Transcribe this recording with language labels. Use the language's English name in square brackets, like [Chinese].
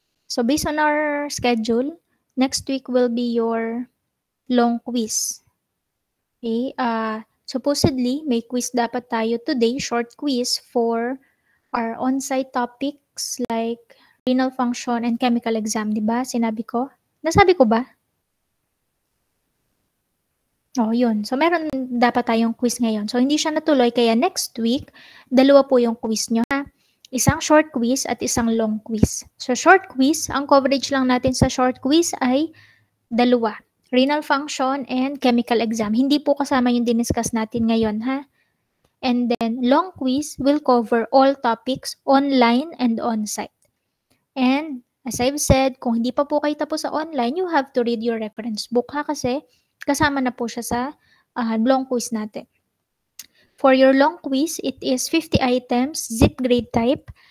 [English] So, based on our schedule, next week will be your long quiz. Okay? Supposedly, [Filipino] may quiz dapat tayo [English] today, short quiz for our on-site topics like renal function and chemical exam, [Filipino] di ba? Sinabi ko? Nasabi ko ba? Oh, yun. So, meron dapat tayong quiz ngayon. So, hindi siya natuloy. Kaya [English] next week, [Filipino] dalawa po yung quiz nyo. Isang short quiz at isang long quiz. So, short quiz, ang coverage lang natin sa short quiz ay dalawa. Renal function and chemical exam. Hindi po kasama yung diniscuss natin ngayon, ha? [English] And then, long quiz will cover all topics online and on-site. And, as I've said, [Filipino] kung hindi pa po kayo tapos sa online, [English] you have to read your reference book, ha? [Filipino] Kasi, kasama na po siya sa long quiz natin. [English] For your long quiz, it is 50 items, zip grade type.